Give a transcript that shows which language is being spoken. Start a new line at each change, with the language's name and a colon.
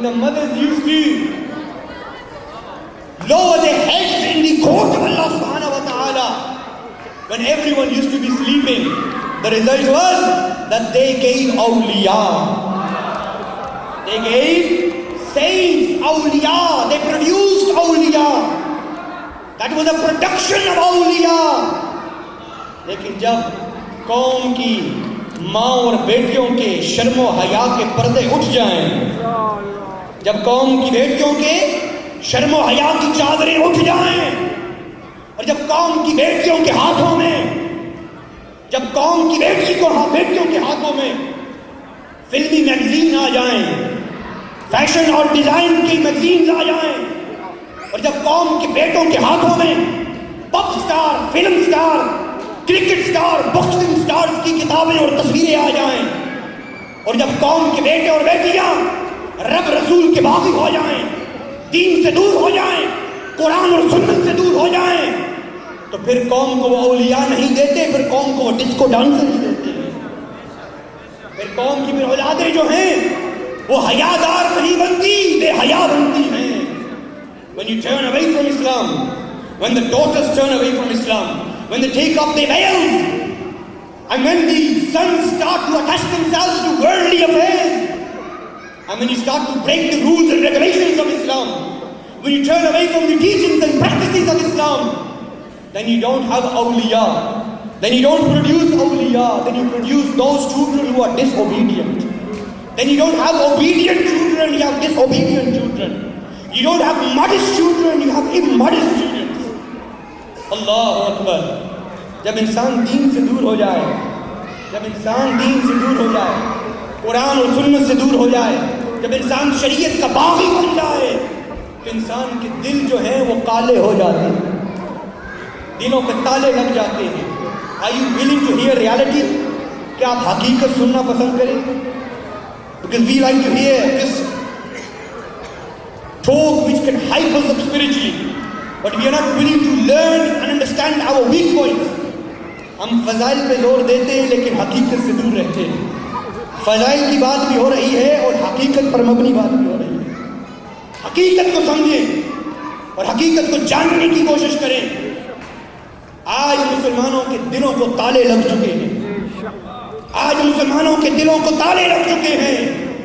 English: when the mothers used to lower their heads in the court of Allah subhanahu wa ta'ala, when everyone used to be sleeping, the result was that they gave awliya. They gave saints awliya. They produced awliya. That was a production of awliya.
Urdu: لیکن جب قوم کی ماں اور بیٹیوں کے شرم و حیا کے پردے اٹھ جائیں، جب قوم کی بیٹیوں کے شرم و حیا کی چادریں اٹھ جائیں، اور جب قوم کی بیٹیوں کے ہاتھوں میں، جب قوم کی بیٹیوں کے ہاتھوں میں فلمی میگزین آ جائیں، فیشن اور ڈیزائن کی میگزینز آ جائیں، اور جب قوم کے بیٹوں کے ہاتھوں میں پاپ star, film star, cricket star, boxing stars کی کتابیں اور تصویریں آ جائیں، اور جب قوم کے بیٹے اور بیٹیاں رب رسول کے باغی ہو جائیں، دین سے دور ہو جائیں، قرآن اور سنت سے دور ہو جائیں، تو پھر قوم کو وہ اولیاء نہیں دیتے، پھر قوم کو وہ ڈسکو ڈانسر نہیں دیتے، پھر قوم کی پھر اولادیں جو ہیں وہ حیادار نہیں بنتی، بے حیا بنتی ہیں.
English: When you turn away from Islam, when the daughters turn away from Islam, when they take off their veils, and when the sons start to attach themselves to worldly affairs, and when you start to break the rules and regulations of Islam, when you turn away from the teachings and practices of Islam, then you don't have awliya, then you don't produce awliya, then you produce those children who are disobedient. Then you don't have obedient children, you have disobedient children. You don't have modest children, you have immodest children.
Arabic: اللہ اکبر.
Urdu: جب انسان دین سے دور ہو جائے، جب انسان دین سے دور ہو جائے، قرآن اور سنت سے دور ہو جائے، جب انسان شریعت کا باغی بن جائے، تو انسان کے دل جو ہیں وہ کالے ہو جاتے ہیں، دلوں پہ تالے لگ جاتے ہیں.
English: Are you willing to hear reality؟
Urdu: کیا آپ حقیقت سننا پسند کریں؟
English: Because we like to hear this talk which can hype us up spiritually, but we are not willing to learn and understand our weak points.
Urdu: ہم فضائل پہ زور دیتے ہیں لیکن حقیقت سے دور رہتے ہیں. فضائل کی بات بھی ہو رہی ہے اور حقیقت پر مبنی بات بھی ہو رہی ہے. حقیقت کو سمجھیں اور حقیقت کو جاننے کی کوشش کریں. آج مسلمانوں کے دلوں کو تالے لگ چکے ہیں، آج مسلمانوں کے دلوں کو تالے لگ چکے ہیں.